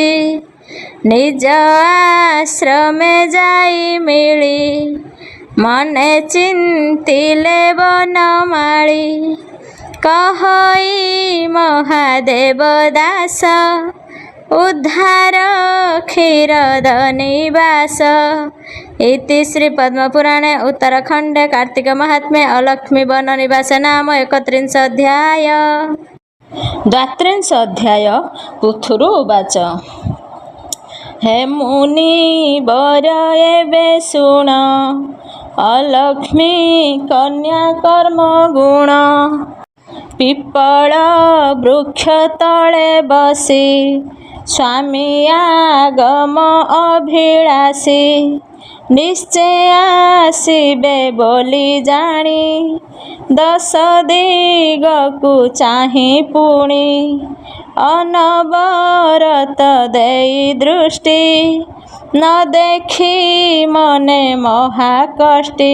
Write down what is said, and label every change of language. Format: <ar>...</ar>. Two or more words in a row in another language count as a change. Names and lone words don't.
<or>ନିଜ ଆଶ୍ରମେ ଯାଇ ମିଳି ମନେ ଚିନ୍ତିଲେ ବନମାଳି। କହଇ ମହାଦେବ ଦାସ ଉଦ୍ଧାର କ୍ଷୀରୋଦ ନିବାସ।</or> <sa>ଇତି ଶ୍ରୀ ପଦ୍ମପୁରାଣେ ଉତ୍ତରାଖଣ୍ଡେ କାର୍ତ୍ତିକ ମାହାତ୍ମ୍ये अलक्ष्मी बन निवास नाम 31 अध्याय।</sa> <or>32 अध्याय। ପୃଥୁରୁ ଉବାଚ ହେ ମୁନି ବର ଏବେ ଶୁଣ ଅଲକ୍ଷ୍ମୀ କନ୍ୟା କର୍ମ ଗୁଣ। ପିପଳ ବୃକ୍ଷ ତଳେ ବସି ସ୍ୱାମୀ ଆଗମ ଅଭିଳାଷୀ। ନିଶ୍ଚୟ ଆସିବେ ବୋଲି ଜାଣି 10 ଦିଗକୁ ଚାହିଁ ପୁଣି। ଅନବରତ ଦେଇ ଦୃଷ୍ଟି ନ ଦେଖି ମନେ ମହାକଷ୍ଟି।</or>